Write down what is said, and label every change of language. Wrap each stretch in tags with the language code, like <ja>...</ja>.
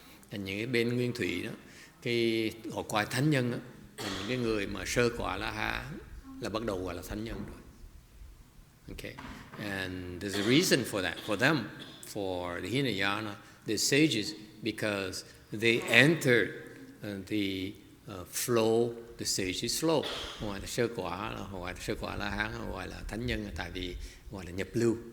<vi>Những cái bên nguyên thủy đó, cái họ coi thánh nhân đó, những cái người mà sơ quả La Hán là bắt đầu gọi là thánh nhân rồi.</vi> <en>Okay, and there's a reason for that. For them, for the Hinayana, the sages, because they entered the flow. The sage is flow.</en> <vi>Gọi là sơ quả, gọi là sơ quả La Hán, gọi là thánh nhân, tại vì gọi là nhập lưu.</vi>